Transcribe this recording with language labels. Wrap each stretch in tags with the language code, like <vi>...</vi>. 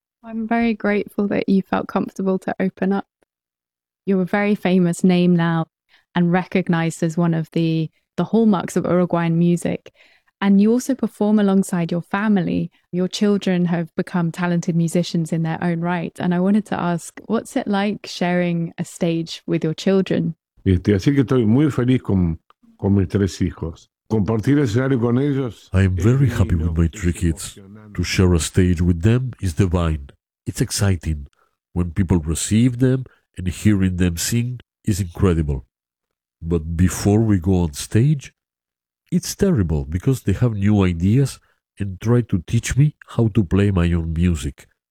<en>I'm very grateful that you felt comfortable to open up. You're a very famous name now and recognized as one of the hallmarks of Uruguayan music. And you also perform alongside your family. Your children have become talented musicians in their own right. And I wanted to ask, what's it like sharing a stage with your children?</en> <es>Así que estoy muy feliz con mis tres hijos.</es> <en>I am very happy with my 3 kids. To share a stage with them is divine. It's exciting. When people receive them and hearing them sing is incredible. But before we go on stage, it's terrible because they have new ideas and try to teach me how to play my own music.</en>